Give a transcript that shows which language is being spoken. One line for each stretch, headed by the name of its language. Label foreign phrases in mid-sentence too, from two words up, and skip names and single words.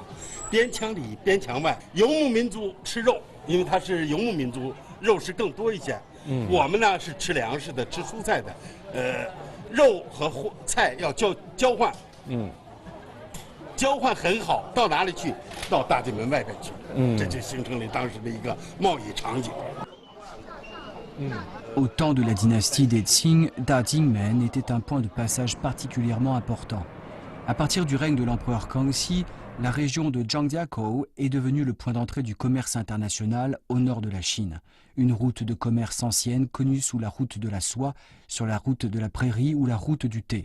Chinese: 边墙里边墙外，游牧民族吃肉，因为它是游牧民族，肉食更多一些。我们呢是吃粮食的，吃蔬菜的。肉和菜要交换。交换很好，到哪里去？到大金门外边去。这就形成了当时的一个贸易场景。
French: Au temps de la dynastie des Qing, Dajingmen était un point de passage particulièrement important. À partir du règne de l'empereur Kangxi, la région de Zhangjiakou est devenue le point d'entrée du commerce international au nord de la Chine. Une route de commerce ancienne connue sous la route de la soie, sur la route de la prairie ou la route du thé.